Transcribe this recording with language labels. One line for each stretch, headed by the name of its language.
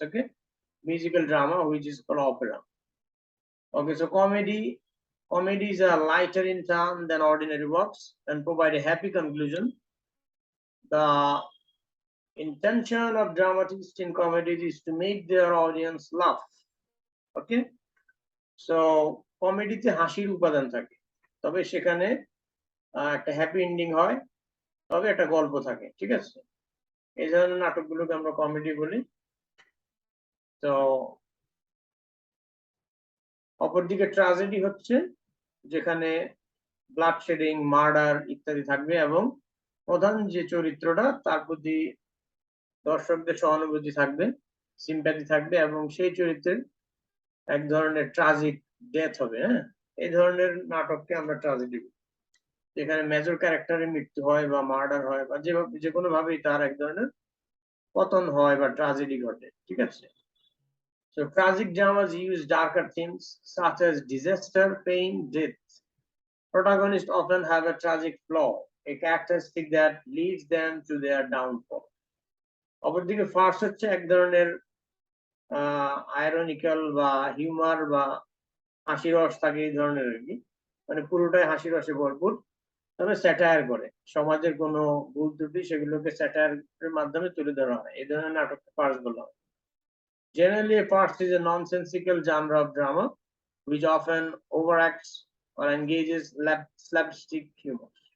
English: Okay, musical drama, which is called opera. Okay, so comedies are lighter in tone than ordinary works and provide a happy conclusion. The intention of dramatists in comedies is to make their audience laugh.
Bangla: Okay, so কমেডিতে হাসির উপাদান থাকে, তবে সেখানে একটা happy ending হয়, তবে একটা গল্প থাকে, ঠিক আছে। এই ধরনের নাটকগুলোকে আমরা কমেডি বলি। তো অপরদিকে ট্র্যাজেডি হচ্ছে যেখানে ব্লাড শেডিং, মার্ডার ইত্যাদি থাকবে এবং প্রধান যে চরিত্রটা তার প্রতি দর্শকদের সহানুভূতি থাকবে, সিম্প্যাথি থাকবে এবং সেই চরিত্রের এক ধরনের ট্রাজিক ডেথ হবে। হ্যাঁ, এই ধরনের নাটককে আমরা ট্রাজেডি বলি, যেখানে মেজর ক্যারেক্টারের মৃত্যু হয় বা মার্ডার হয় বা যে কোনো ভাবেই তার এক ধরনের পতন হয় বা ট্রাজেডি ঘটে, ঠিক আছে।
English: So tragic dramas use darker themes such as disaster, pain, death. Protagonists often have a tragic flaw, a characteristic that leads them to their downfall.
Bangla: অপরদিকে ফার্স হচ্ছে এক ধরনের আইরনিক্যাল বা হিউমার বা হাসি রস থাকে এই ধরনের আর কি, মানে পুরোটাই হাসি রসে ভরপুর, তবে স্যাটায়ার করে সমাজের কোনো ভুল ত্রুটি সেগুলোকে স্যাটায়ারের মাধ্যমে তুলে ধরা হয়, এই ধরনের নাটককে ফার্স বলা হয়।
English: Generally, a farce is a nonsensical genre of drama which often overacts or engages slapstick humor.